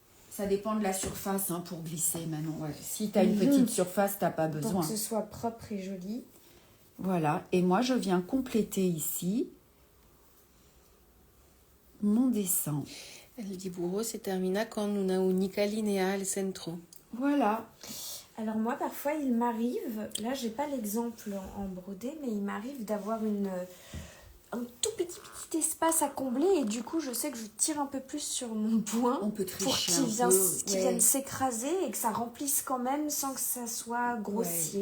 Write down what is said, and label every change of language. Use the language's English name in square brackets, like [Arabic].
[French] Ça dépend de la surface hein, pour glisser, Manon. Ouais. Si tu as une petite surface, tu n'as pas besoin. Pour que ce soit propre et joli. Voilà. Et moi, je viens compléter ici mon dessin. [Spanish] El dibujo se termina con una única línea al centro. [French] Voilà. Alors moi, parfois, il m'arrive, là, j'ai pas l'exemple en brodé, mais il m'arrive d'avoir un tout petit espace à combler et du coup, je sais que je tire un peu plus sur mon point On peut pour tricher qu'il vienne s'écraser et que ça remplisse quand même sans que ça soit grossier.